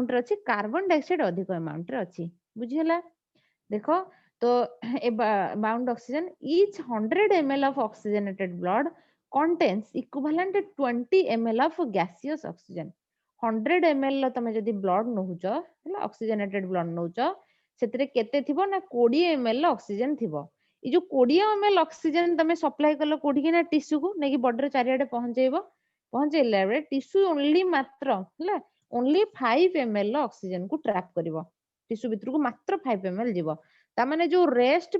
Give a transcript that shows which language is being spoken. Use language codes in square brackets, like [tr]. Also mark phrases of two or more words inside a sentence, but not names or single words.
[or] ରେ ଅଛି [en] carbon dioxide [or] ଅଧିକ ଆମାଉଣ୍ଟ ରେ ଅଛି ବୁଝିହେଲା ଦେଖ ତ [en] bound oxygen each 100 ml of oxygenated blood contains equivalent to 20 ml of gaseous oxygen [or] 100 ml ର ତମେ ଯଦି ବ୍ଲଡ ନଉଛ ହେଲା ଅକ୍ସିଜେନେଟେଡ ବ୍ଲଡ ନଉଛ ସେଥିରେ କେତେ ଥିବ ନା 20 ml ର ଅକ୍ସିଜେନ ଥିବ ଏଇ ଯୋଉ 20 ml ଅକ୍ସିଜେନ ତମେ ସପ୍ଲାଇ କଲ କୋଉଠିକି ନା ଟିସୁକୁ ନେଇକି ବଡିର ଚାରିଆଡେ ପହଞ୍ଚେଇଲା ବେଳେ ଟିସୁ ଓନ୍ଲି ମାତ୍ର ହେଲା ଓନ୍ଲି 5 ml ର ଅକ୍ସିଜେନ କୁ ଟ୍ରାପ୍ କରିବ ଟିସୁ ଭିତରକୁ ମାତ୍ର 5 ml ଯିବ ତାମାନେ ଯୋଉ ରେଷ୍ଟ